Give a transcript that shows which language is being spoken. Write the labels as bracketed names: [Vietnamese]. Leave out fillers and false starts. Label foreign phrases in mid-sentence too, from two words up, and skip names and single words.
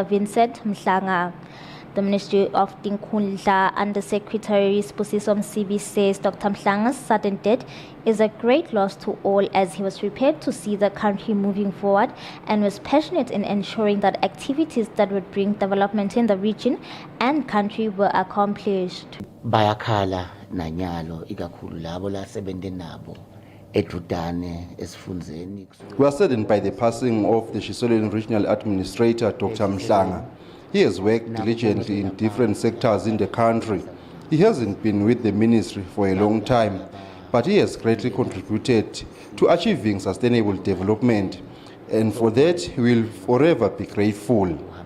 [English] Vincent Mhlanga. The Ministry of Tinkundla Undersecretary Sibusiso Msibi says Dr. Mhlanga's sudden death is a great loss to all, as he was prepared to see the country moving forward and was passionate in ensuring that activities that would bring development in the region and country were accomplished. [Swati] Bayakhala nanyalo ikakhulu labo la sebenze nabo edudane esifundzeni. [English] We are saddened by the passing of the Shiselweni Regional Administrator, Dr. Mhlanga. He has worked diligently in different sectors in the country. He hasn't been with the ministry for a long time, but he has greatly contributed to achieving sustainable development, and for that we will forever be grateful.